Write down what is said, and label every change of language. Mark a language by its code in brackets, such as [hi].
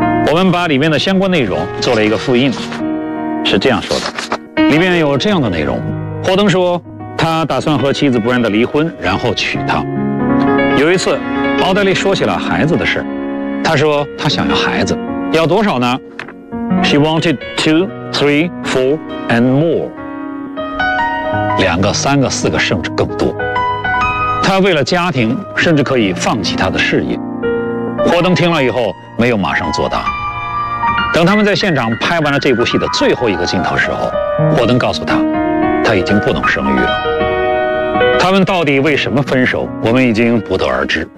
[zh] 我们把里面的相关内容做了一个复印，是这样说的，里面有这样的内容。霍登说他打算和妻子 Brenda 离婚然后娶她。有一次奥黛丽说起了孩子的事，她说她想要孩子，要多少呢？ [en] She wanted 2, 3, 4 and more， [zh] 2个、3个、4个甚至更多。她为了家庭甚至可以放弃她的事业。霍登听了以后没有马上作答，等他们在现场拍完了这部戏的最后一个镜头时候，霍登告诉她她已经不能生育了。他们到底为什么分手，我们已经不得而知。